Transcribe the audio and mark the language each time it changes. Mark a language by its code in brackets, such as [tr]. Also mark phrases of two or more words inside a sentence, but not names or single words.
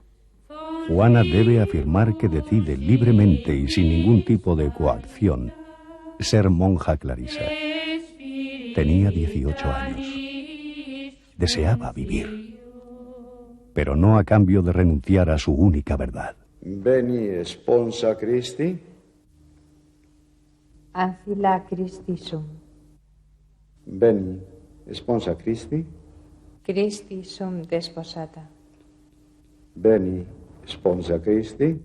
[es] Juana debe afirmar que decide libremente y sin ningún tipo de coacción ser monja clarisa. Tenía 18 años. Deseaba vivir, pero no a cambio de renunciar a su única verdad. [la] Veni sponsa Christi. Ancilla Christi sum. Veni sponsa Christi. Christi sum desposata. Veni sponsa Christi.